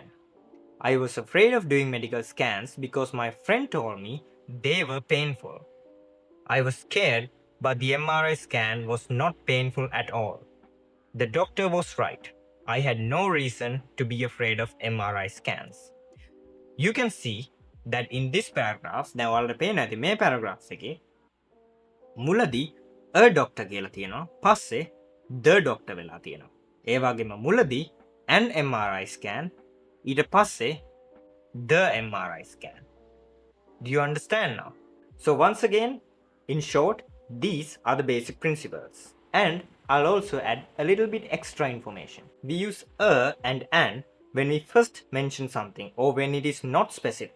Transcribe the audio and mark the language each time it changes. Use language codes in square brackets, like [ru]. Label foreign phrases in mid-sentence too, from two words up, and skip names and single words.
[en] I was afraid of doing medical scans because my friend told me they were painful. I was scared, but the MRI scan was not painful at all. The doctor was right. I had no reason to be afraid of MRI scans. You can see that in this paragraph, [si] දැන් ඔයාලට පේනවා ඇති මේ paragraphs එකේ මුලදී [en] a doctor [si] කියලා තියෙනවා. පස්සේ [en] the doctor [si] වෙලා තියෙනවා. ඒ වගේම මුලදී [en] an MRI scan [si] ඊට පස්සේ [en] the MRI scan. Do you understand now? So once again, in short, these are the basic principles. And I'll also add a little bit extra information. We use a and an when we first mention something or when it is not specific.